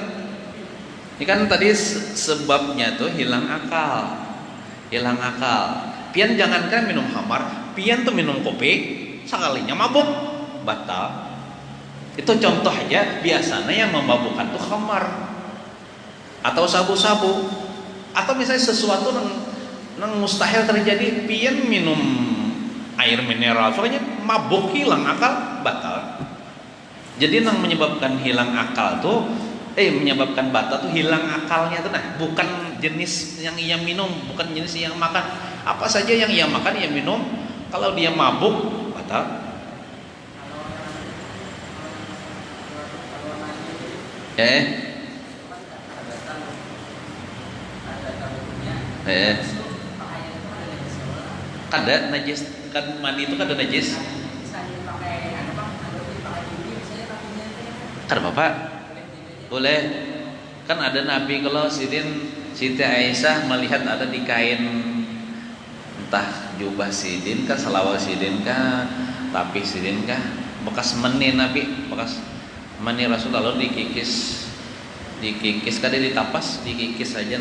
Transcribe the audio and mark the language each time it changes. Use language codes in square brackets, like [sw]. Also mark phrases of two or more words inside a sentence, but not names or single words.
[bjn] Ini kan tadi sebabnya tuh hilang akal. Pian jangankan minum khamar, pian tuh minum kopi sekalinya mabuk batal. Itu contoh aja, biasanya yang memabukkan tuh khamar atau sabu-sabu atau misalnya sesuatu yang mustahil terjadi, pian minum air mineral soalnya mabuk, hilang akal, batal. Jadi yang menyebabkan hilang akal tuh menyebabkan batal tuh hilang akalnya tuh, nah bukan jenis yang ia minum, bukan jenis yang makan. [id] Apa saja yang ia makan ia minum, kalau dia mabuk batal. [bjn] Kada najis, kan mani itu kada najis. Kada Bapak? Boleh. Kan ada Nabi kalau Siti Aisyah melihat ada di kain entah jubah sidin kah, selawar sidin kah, tapi sidin kah, bekas mani Nabi, bekas mani Rasul lalu dikikis kada ditapas, dikikis saja.